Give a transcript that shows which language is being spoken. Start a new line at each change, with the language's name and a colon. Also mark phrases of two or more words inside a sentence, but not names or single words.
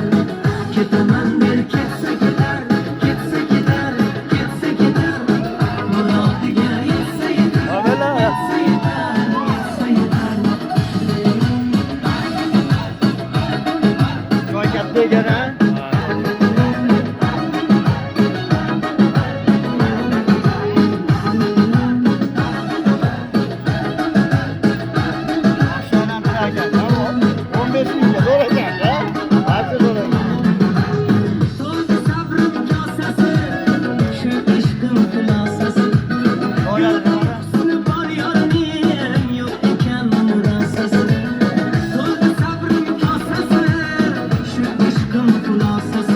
Uzbek: Ketaman der ketsa ketar, ketsa ketar, ketsa ketar. Murodiga yetsa yetar, etsa yetar, etsa yetar. Joy katta ekan ha.
Turkish: Aşağıdan bir daha gel. Tamam.
Uzbek: 15 milyon zor ekan ha. Hadi zor ekan. To'ldi sabrim kosasi, shu ishqim xulosasi.
Turkish: Oynadın bana.
Uzbek: Husni bor yorning, yo'q ekan murosasi. To'ldi sabrim kosasi, shu ishqim xulosasi.